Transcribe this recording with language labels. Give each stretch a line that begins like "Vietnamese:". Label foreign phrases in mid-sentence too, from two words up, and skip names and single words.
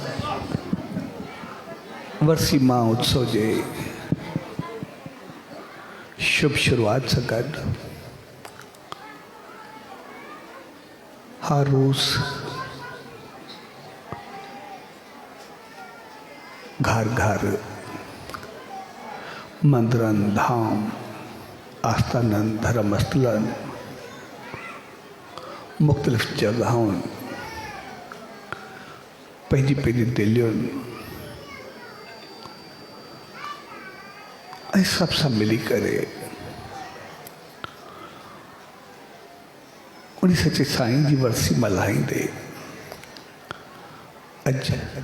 Sindhi: वर्षी मां उत्सव जे शुभ शुरुआत से गड हर रोज घर घर मंदिरन धाम आस्थानन धर्मस्थलन
Urdu: मुख्तलिफ जगहों
Sindhi: पंहिंजी पंहिंजी दिलियुनि ऐं सभु सां मिली करे उन सचे साईं जी वरसी मल्हाईंदे अॼु